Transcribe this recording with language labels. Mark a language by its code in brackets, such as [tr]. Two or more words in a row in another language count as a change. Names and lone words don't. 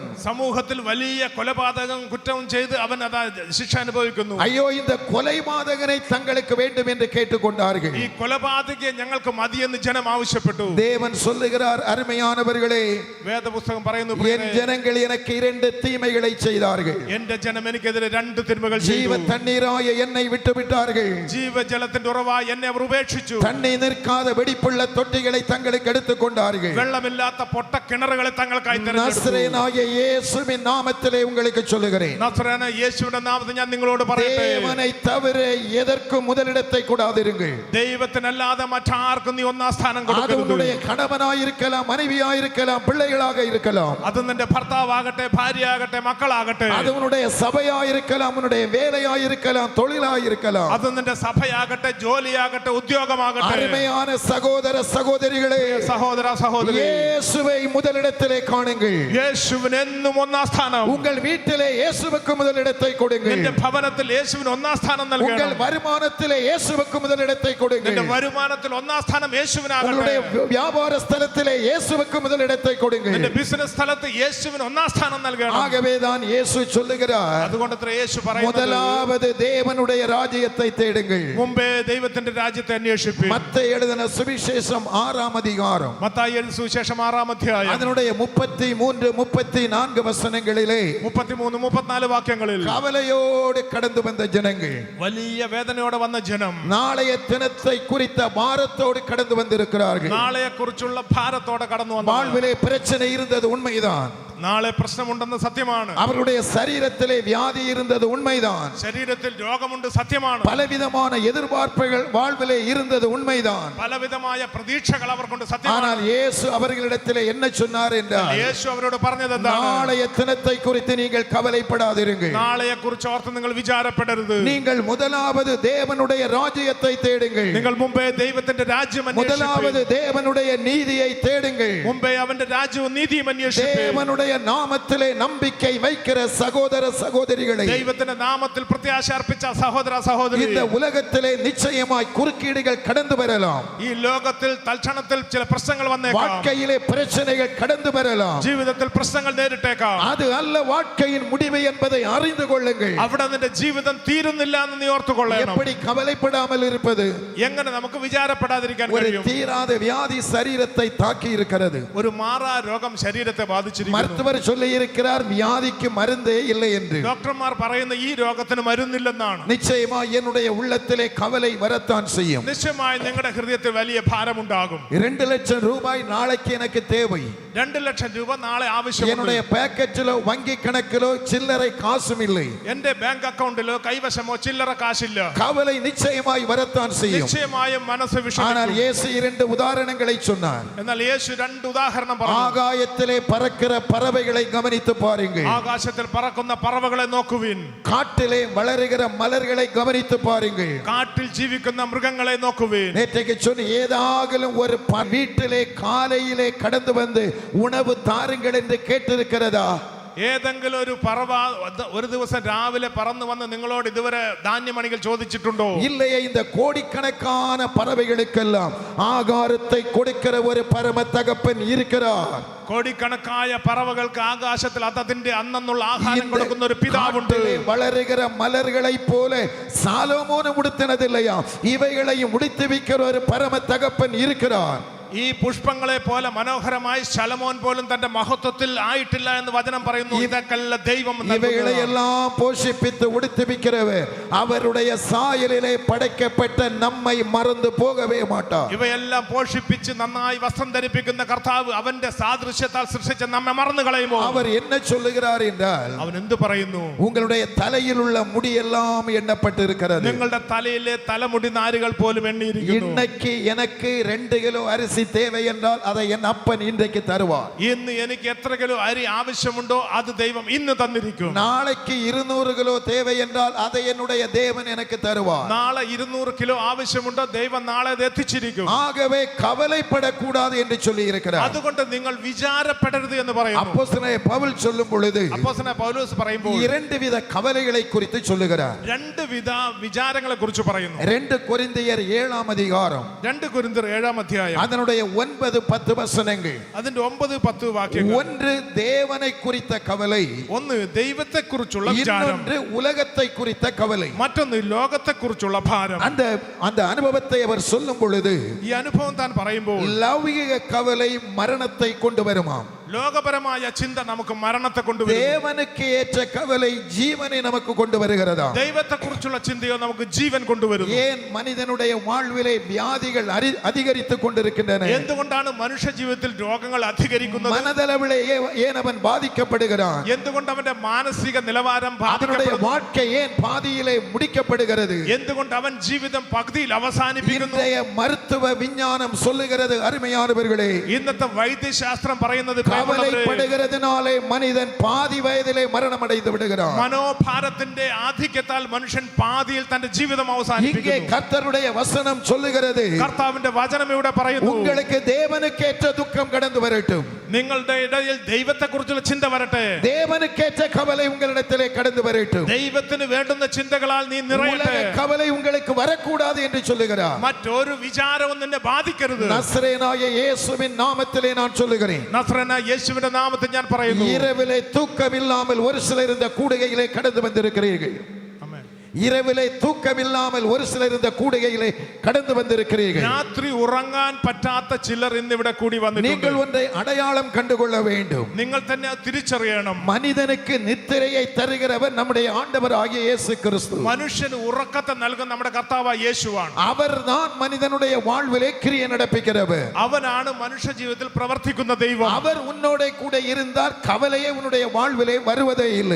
[ml] സമൂഹത്തിൽ വലിയ കൊലപാതകം കുറ്റവും ചെയ്ത് അവൻ അതാ ശിക്ഷ അനുഭവിക്കുന്നു. [ta] ஐயோ, இந்த கொலைபாதகனை தங்களுக்கு வேண்டும் என்று கேட்டுக்கொண்டார்கள். [ml] ഈ കൊലപാതകയെ ഞങ്ങൾക്ക് മതിയെന്ന് ജനം ആവശ്യപ്പെട്ടു. [ta] தேவன் சொல்லுகிறார், அருமையானவர்களே, [ml] വേദപുസ്തകം പറയുന്നു, [ta] என் ஜனங்கள் எனக்கு 2 தீமைகளை செய்தார்கள். [ml] എന്റെ ജനം എനിക്കെതിരെ 2 തിന്മകൾ [ta] ஜீவ [ml] ചെയ്തു. [ta] தண்ணீராய என்னை விட்டு விட்டார்கள். [ml] ജീവജലത്തിന്റെ ഉറവായി എന്നെ അവർ ഉപേക്ഷിച്ചു. [ta] தண்ணீர் நிற்காத வெடிப்புள்ள தொட்டிகளை தங்களுக்கு எடுத்துக் கொண்டார்கள். [ml] വെള്ളമില്ലാത്ത പൊട്ട കിണറുകളെ തങ്ങൾക്കായി തെരഞ്ഞെടുത്തു. [ta] நசரேயனாகிய இயேசுவின் நாமத்திலே உங்களுக்கு சொல்லுகிறேன், [ml] നസറേനായ യേശുവിന്റെ നാമത്തിൽ ഞാൻ നിങ്ങളോട് പറയട്ടെ, [ta] தேவனை தவிர எதற்கும் முதலிடத்தை கொடாதிருங்கள். [ml] ദൈവത്തിനല്ലാതെ മറ്റാർക്കും നീ ഒന്നാം സ്ഥാനം [ta] அது [ml] കൊടുക്കരുത്. [ta] உன்னுடைய கணவனாயிருக்கலாம், மனைவியாயிருக்கலாம், பிள்ளைகளாக இருக்கலாம், [ml] അത് നിന്റെ ഭർത്താവാകട്ടെ, ഭാര്യയാകട്ടെ, മക്കളാകട്ടെ, [ta] அது உன்னுடைய சபையாயிருக்கலாம், உன்னுடைய வேலையாயிருக்கலாம், தொழிலாயிருக்கலாம். [ml] അത് നിന്റെ സഭയാകട്ടെ, ജോലിയാകട്ടെ, ഉദ്യോഗമാകട്ടെ. [ta] அருமையான சகோதர சகோதரிகளே, [ml] സഹോദര സഹോദരി, [ta] இயேசுவை முதலிடத்திலே காணுங்கள். [ml] യേശുവിന് എന്നും ഒന്നാം സ്ഥാനം. [ta] உங்கள் வீட்டிலே இயேசுவுக்கு முதலிடத்தை கொடுங்கள். [ml] നിന്റെ ഭവനത്തിൽ യേശുവിന് ഒന്നാം സ്ഥാനം [ta] உங்கள் [ml] നൽകണം. [ta] வருமானத்திலே இயேசுவுக்கு முதலிடத்தை கொடுங்கள். [ml] നിന്റെ വരുമാനത്തിൽ ഒന്നാം സ്ഥാനം യേശുവിനാകട്ടെ. [ta] உங்களுடைய வியாபார ஸ்தலத்திலே இயேசுவுக்கு முதலிடத்தை கொடுங்கள். [ml] നിന്റെ ബിസിനസ് സ്ഥലത്ത് യേശുവിന് ഒന്നാം സ്ഥാനം നൽകണം. [ta] ஆகவேதான் இயேசு சொல்லுகிறார், [ml] അതുകൊണ്ട് യേശു പറയുന്നത്, [ta] முதலாவது தேவனுடைய ராஜ்யத்தை தேடுங்கள். [ml] മുമ്പേ ദൈവത്തിന്റെ രാജ്യത്തെ അന്വേഷിപ്പിൻ. [ta] மத்தேயு எழுதின சுவிசேஷம் 6ஆம் அதிகாரம் [ml] മത്തായി എഴുതിയ സുവിശേഷം 6-ാം അധ്യായം [ta] அதனுடைய 33 34 வசனங்களிலே [ml] 33 34 വാക്യങ്ങളിൽ [ta] கவலையோடு கடந்து வந்த ஜனங்கள், [ml] വലിയ വേദനയോടെ വന്ന ജനം [ta] நாளைய தினத்தை குறித்த பாரத்தோடு கடந்து வந்திருக்கிறார்கள். [ml] നാളെയെ കുറിച്ചുള്ള ഭാരത്തോടെ കടന്നു വന്നു. [ta] வாழ்விலே பிரச்சனை இருந்தது உண்மைதான். [ml] നാളെ പ്രശ്നമുണ്ടെന്ന് സത്യമാണ്. [ta] அவருடைய சரீரத்திலே வியாதி இருந்தது உண்மைதான். [ml] ശരീരത്തിൽ രോഗമുണ്ട് സത്യമാണ്. [ta] பலவிதமான எதிர்பார்ப்புகள் வாழ்விலே இருந்தது உண்மைதான். [ml] പലവിധമായ പ്രതീക്ഷകൾ അവർക്കുണ്ട് സത്യമാണ്. [ta] ஆனால் இயேசு அவர்களிடத்திலே என்ன சொன்னார் என்றால், [ml] യേശു അവരോട് പറഞ്ഞത് എന്താണ്? [ta] நாளைய தினத்தை குறித்து நீங்கள் கவலைப்படாதிருங்கள். [ml] നാളെയെ കുറിച്ച് ഓർത്ത് നിങ്ങൾ വിചാരപ്പെടരുത്. [ta] நீங்கள் முதலாவது தேவனுடைய ராஜ்யத்தை தேடுங்கள். [ml] നിങ്ങൾ മുമ്പേ ദൈവത്തിന്റെ രാജ്യം അന്വേഷിപ്പീൻ. [ta] முதலாவது தேவனுடைய நீதியை தேடுங்கள். [ml] മുമ്പേ അവന്റെ രാജ്യവും നീതിയും അന്വേഷിപ്പീൻ. [ta] தேவனுடைய நாமத்திலே நம்பிக்கை வைக்கிற சகோதர சகோதரிகளை, [ml] ദൈവത്തിന്റെ നാമത്തിൽ പ്രത്യാശ അർപ്പിച്ച സഹോദര സഹോദരി, [ta] இந்த உலகத்திலே நிச்சயமாய் குறுக்கீடுகள் கடந்து வரலாம். [ml] ഈ ലോകത്തിൽ തൽക്ഷണത്തിൽ ചില പ്രശ്നങ്ങൾ വന്നേക്കാം. [ta] வாழ்க்கையிலே பிரச்சனைகள் கடந்து வரலாம். [ml] ജീവിതത്തിൽ പ്രശ്നങ്ങൾ നേരിട്ടേക്കാം. [ta] அது அல்ல வாழ்க்கையின் முடிவு என்பதை அறிந்து கொள்ளுங்கள். [ml] അവിടെ നിന്റെ ജീവിതം തീരുന്നില്ല എന്ന് നീ ഓർത്തുകൊള്ളണം. [ta] எப்படி கவலைப்படாமல் இருப்பது? [ml] എങ്ങനെ നമുക്ക് വിചാരപ്പെടാതിരിക്കാൻ [ta] ஒரு [ml] കഴിയും? [ta] தீராத வியாதி சரீரத்தை தாக்கி இருக்கிறது. [ml] ഒരു മാറാ രോഗം ശരീരത്തെ ബാധിച്ചിരിക്കുന്നു. [ta] மருத்துவர் சொல்லி இருக்கிறார், வியாதிக்கு மருந்தே இல்லை என்று. [ml] ഡോക്ടർമാർ പറയുന്ന ഈ രോഗത്തിന് മരുന്നില്ലെന്നാണ്. [ta] நிச்சயமா என்னுடைய உள்ளத்திலே கவலை வரத்தான் செய்யும். [ml] നിശ്ചയമായി നിങ്ങളുടെ ഹൃദയത്തിൽ വലിയ ഭാരമുണ്ടാകും. [ta] 2 லட்சம் ரூபாய் நாளைக்கு எனக்கு தேவை. [ml] 2 ലക്ഷം രൂപ നാളെ ആവശ്യമുണ്ട്. [ta] என்னுடைய பாக்கெட்டிலோ வங்கி கணக்கிலோ சில்லறை காசும் இல்லை. [ml] എന്റെ ബാങ്ക് അക്കൗണ്ടിലോ കൈവശമോ ചില്ലറ കാശില്ല. [ta] கவலை நிச்சயமாய் வரத்தான் செய்யும். [ml] നിശ്ചയമായും മനസ്സ് [ta] ஆனால் [ml] വിഷമിക്കും. [ta] இயேசு 2 உதாரணங்களை சொன்னார். [ml] എന്നാൽ യേശു 2 ഉദാഹരണം പറഞ്ഞു. [ta] ஆகாயத்திலே பறக்கிற பறவைகளை கவனித்து பாருங்கள். [ml] ആകാശത്തിൽ പറക്കുന്ന പറവകളെ നോക്കുവിൻ. [ta] காட்டிலே வளருகிற மலர்களை கவனித்து பாருங்கள். [ml] കാട്ടിൽ ജീവിക്കുന്ന മൃഗങ്ങളെ നോക്കുവിൻ. [ta] நேற்றைக்கு சொன்ன ஏதாகலும் ஒரு வீட்டிலே காலையிலே கடந்து வந்து உணவு தாருங்கள் என்று கேட்டிருக்கிறதா? [ml] ഏതെങ്കിലും ഒരു പറവ ഒരു ദിവസം രാവിലെ പറന്നു വന്ന് നിങ്ങളോട് ഇതുവരെ ധാന്യമണികൾ ചോദിച്ചിട്ടുണ്ടോ? [ta] இல்லையே. இந்த கோடிக்கணக்கான பறவைகளுக்கெல்லாம் ஆகாரத்தை கொடுக்கிற ஒரு பரம தகப்பன் இருக்கிறார். [ml] കോടിക്കണക്കായ പറവകൾക്ക് ആകാശത്തിൽ അതിന്റെ അന്നുള്ള ആഹാരം കൊടുക്കുന്ന ഒരു പിതാവുണ്ട്. [ta] വളരുகிற மலர்களை போல சாலமோன் உடுத்தினதில்லையா? இவைகளையும் உடுத்தி வைக்கிற ஒரு பரம தகப்பன் இருக்கிறார். [ml] ഈ പുഷ്പങ്ങളെ പോലെ മനോഹരമായി ശലോമോൻ പോലും തന്റെ മഹത്വത്തിൽ ആയിട്ടില്ല എന്ന് വചനം പറയുന്നു. ഇതൊക്കെയല്ല ദൈവം [ta] இவைகளை எல்லாம் போஷிப்பித்து உடுத்திவிக்கிறவர் அவருடைய சாயலிலே படைக்கப்பட்ட நம்மை மறந்து போகவே மாட்டார். [ml] ഇവയെല്ലാം പോഷിപ്പിച്ച് നന്നായി വസ്ത്രം ധരിപ്പിക്കുന്ന കർത്താവ് അവന്റെ സാദൃശ്യത്താൽ സൃഷ്ടിച്ച നമ്മെ മറന്നു കളയുമോ? [ta] அவர் என்ன சொல்லுகிறார் என்றால், [ml] അവൻ എന്ത് പറയുന്നു? [ta] உங்களுடைய தலையில் உள்ள முடி எல்லாம் எண்ணப்பட்டு இருக்கிறது. [ml] നിങ്ങളുടെ തലയിലെ തലമുടി നാരുകൾ പോലും എണ്ണിയിരിക്കുന്നു. [ta] இன்னைக்கு எனக்கு 2 கிலோ அரிசி தேவை என்றால் அதை என் அப்பன் இன்றைக்கு தருவார். [ml] ഇന്ന് എനിക്ക് എത്ര കിലോ അരി ആവശ്യമുണ്ടോ അത് ദൈവം ഇന്ന് തന്നിരിക്കും. [ta] நாளைக்கு 200 கிலோ தேவை என்றால் அதை என்னுடைய தேவன் எனக்கு தருவார். [ml] നാളെ 200 കിലോ ആവശ്യമുണ്ടോ ദൈവം നാളെ അത് എത്തിച്ചിരിക്കും. [ta] ஆகவே கவலைப்படக்கூடாது என்று சொல்லி இருக்கிறார். [ml] അതുകൊണ്ട് നിങ്ങൾ വിചാരപ്പെടരുത് എന്ന് പറയുന്നു. [ta] அப்போஸ்தலனாகிய பவுல் சொல்லும் பொழுது [ml] അപ്പോസ്തലനായ പൗലോസ് പറയുമ്പോൾ [ta] 2 வித கவலைகளை குறித்து சொல்லுகிறார். [ml] 2 വിധ വിചാരങ്ങളെ കുറിച്ച് പറയുന്നു. [ta] 2 കൊരിന്തിയർ 7 அதிகாரம் [ml] 2 കൊരിന്ത്യർ 7 അധ്യായം [ta] அதனுடைய 9-10 வசனங்கள். [ml] അതിന്റെ 9-10 വാക്യങ്ങൾ. [ta] ஒன்று தேவனை குறித்த கவலை, [ml] ഒന്ന് ദൈവത്തെ കുറിച്ചുള്ള വിചാരം, [ta] இன்னொன்று உலகத்தை குறித்த கவலை. [ml] മറ്റൊന്ന് ലോകത്തെ കുറിച്ചുള്ള ഭാരം. [ta] அந்த அனுபவத்தை அவர் சொல்லும் பொழுது [ml] ഈ അനുഭവം താൻ പറയുമ്പോൾ [ta] லௌகிக கவலை மரணத்தை கொண்டு வருமாம். [ml] ലോകപരമായ ചിന്ത നമുക്ക് മരണത്തെ കൊണ്ടുവരും. [ta] தேவனுக்கு ஏற்ற கவலை ஜீவனை நமக்கு கொண்டு வருகிறதா? [ml] ദൈവത്തെ കുറിച്ചുള്ള ചിന്തയോ നമുക്ക് ജീവൻ കൊണ്ടുവരും. [ta] ஏன் மனிதனுடைய வாழ்விலே வியாதிகள் அதிகரித்துக் கொண்டிருக்கின்றன? [ml] എന്തുകൊണ്ടാണ് മനുഷ്യ ജീവിതത്തിൽ രോഗങ്ങൾ അധികരിക്കുന്നത്? [ta] மனதளவிலே ஏன் அவன் பாதிக்கப்படுகிறான்? [ml] എന്തുകൊണ്ട് അവന്റെ മാനസിക നിലവാരം [ta] அவனுடைய வாழ்க்கை ஏன் பாதியிலே முடிக்கப்படுகிறது? [ml] എന്തുകൊണ്ട് അവൻ ജീവിതം പകുതിയിൽ അവസാനിപ്പിക്കുന്നു? [ta] இன்றைய மருத்துவ விஞ்ஞானம் சொல்லுகிறது, அருமையானவர்களே, [ml] ഇന്നത്തെ വൈദ്യശാസ്ത്രം പറയുന്നത് [ta] கவலைப்படுகிறதுனாலே மனிதன் பாதி வயதிலே மரணம் அடைந்து விடுகிறான். [ml] മനോഭാരത്തിന്റെ ആധിക്യത്താൽ മനുഷ്യൻ പാതിയിൽ തന്റെ ജീവിതം [ta] இங்கே [ml] അവസാനിപ്പിക്കുന്നു. [ta] கர்த்தருடைய வசனம் சொல்லுகிறது, [ml] കർത്താവിന്റെ വചനം ഇവിടെ പറയുന്നു, [ta] உங்களுக்கு தேவனுக்கேற்ற துக்கம் கடந்து வரட்டும். [ml] നിങ്ങളുടെ ഇടയിൽ ദൈവത്തെ കുറിച്ചുള്ള ചിന്ത വരട്ടെ. [ta] தேவனுக்கேற்ற கவலை உங்களிடத்திலே கடந்து வரட்டும். [ml] ദൈവത്തിന് വേണ്ടുന്ന ചിന്തകളാൽ നീ നിറയട്ടെ. [ta] உலக கவலை உங்களுக்கு வரக்கூடாது என்று சொல்லுகிறார். [ml] മറ്റൊരു വിചാരവും നിന്നെ ബാധിക്കരുത്. [ta] நசரேயனாகிய இயேசுவின் நாமத்திலே நான் சொல்லுகிறேன், [ml] നസ്രനായ യേശുവിന്റെ നാമത്തിൽ ഞാൻ പറയുന്നു, [ta] இரவிலே தூக்கம் இல்லாமல் ஒரு சிலர் இந்த கூடுகையிலே கடந்து வந்திருக்கிறீர்கள். [ml] ആമേൻ. [ta] இரவிலே தூக்கமில்லாமல் ஒரு சிலர் இந்த கூடுகையிலே கடந்து வந்திருக்கிறீர்கள். [ml] രാത്രി ഉറങ്ങാൻ പറ്റാത്ത ചിലർ ഇന്ന് ഇവിടെ കൂടി വന്നിട്ടുണ്ട്. [ta] நீங்கள் ஒன்றை அடையாளம் கண்டுகொள்ள வேண்டும். [ml] നിങ്ങൾ തന്നെ അത് തിരിച്ചറിയണം. [ta] மனிதனுக்கு நித்திரையை தருகிறவர் நம்முடைய ஆண்டவர் ஆகிய இயேசு கிறிஸ்து. [ml] മനുഷ്യന് ഉറക്കത്തെ നൽകുന്ന നമ്മുടെ കർത്താവായ യേശുവാണ്. [ta] அவர்தான் மனிதனுடைய வாழ்விலே கிரியை நடப்பிக்கிறவர். [ml] അവനാണ് മനുഷ്യ ജീവിതത്തിൽ പ്രവർത്തിക്കുന്ന ദൈവം. [ta] அவர் உன்னோட கூட இருந்தால் கவலையே உன்னுடைய வாழ்விலே வருவதே இல்லை.